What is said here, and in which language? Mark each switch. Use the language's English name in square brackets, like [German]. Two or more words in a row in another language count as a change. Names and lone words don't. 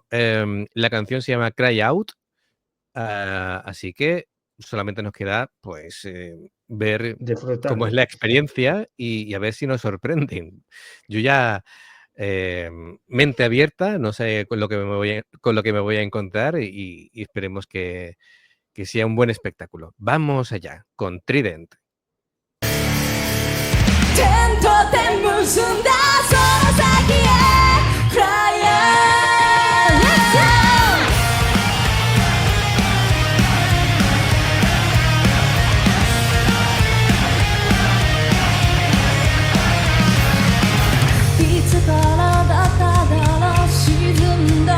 [Spanish] La canción se llama Cry Out, así que solamente nos queda pues ver cómo es Disfrutarlo. la experiencia y a ver si nos sorprenden. Yo ya mente abierta, no sé con lo que me voy a encontrar y esperemos que sea un buen espectáculo. Vamos allá con Trident. [Japanese] 点と点結んだその先へ [English] Fly on Let's go [Japanese] いつからだっただろう沈んだ